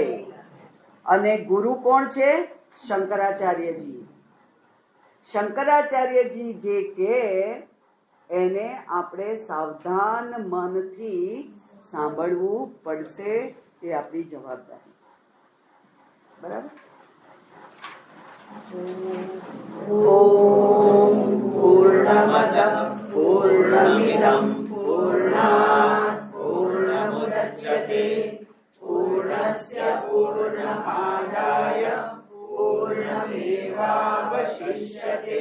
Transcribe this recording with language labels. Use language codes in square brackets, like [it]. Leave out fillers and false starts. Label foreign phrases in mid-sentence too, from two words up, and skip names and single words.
[gu] અને ગુરુ કોણ છે? શંકરાચાર્યજી. શંકરાચાર્યજી જે કે એને આપણે સાવધાન મનથી સાંભળવું પડશે, એ આપણી જવાબદારી છે. બરાબર? [sa] ॐ पूर्णमदः पूर्णमिदं पूर्णात् पूर्णमुदच्यते पूर्णस्य पूर्णमादाय पूर्णमेवावशिष्यते।